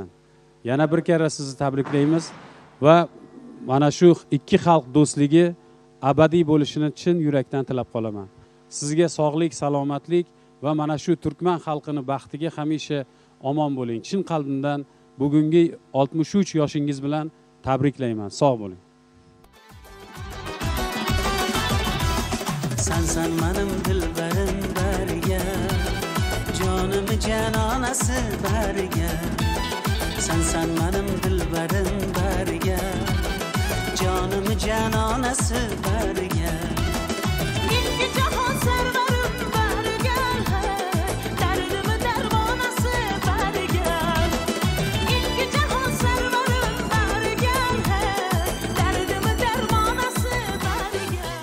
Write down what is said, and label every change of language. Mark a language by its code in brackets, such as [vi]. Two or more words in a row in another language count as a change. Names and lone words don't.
[uz] Yana bir karra sizni tabriklaymiz va mana shu ikki xalq do'stligi abadiy bo'lishini chin yurakdan tilab qolaman. Sizga sog'lik, salomatlik va mana shu Turkman xalqini baxtiga hamisha omon bo'ling. Chin qalbimdan bugungi 63 yoshingiz bilan tabriklayman. Sog' bo'ling. [tk] Sen benim dilberim berge, canımı cananası berge. Sen benim dilberim berge Canımı cananası berge İlki cahan serverim berge Derdimi dermanası berge İlki cahan serverim berge Derdimi dermanası berge